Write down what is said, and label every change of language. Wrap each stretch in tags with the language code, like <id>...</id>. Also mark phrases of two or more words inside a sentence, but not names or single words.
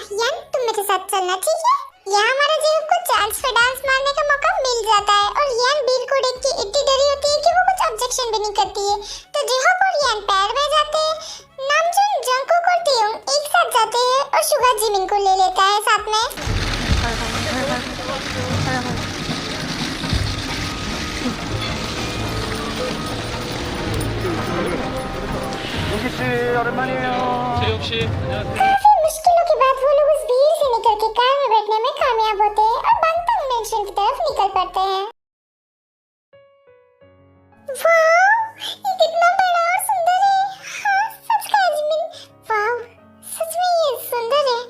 <hi>यान तुम मेरे साथ चलना, ठीक है? यहाँ हमारा जीव को चांस पे डांस मारने का मौका मिल जाता है और यान बिल को देख के इतनी डरी होती है कि वो कुछ ऑब्जेक्शन भी नहीं करती है। तो जेहोप और यान पैर में जाते हैं, नामजून जंगकुक और तेयोंग एक साथ जाते हैं और सुगा जिमिन को ले लेता है साथ में।</hi> <ko>용기 씨 오랜만이에요. 재욱 씨 안녕하세요.</ko> <hi>काफी मुश्किलों के बाद वो लोग उस भीड़ से निकल के कार में बैठने में कामयाब होते हैं और बंगतंग मेंशन की तरफ निकल पड़ते हैं। वाह, ये कितना बड़ा और सुंदर है। हाँ, सच कहा जिमिन। वाह, सच में ये सुंदर है।</hi>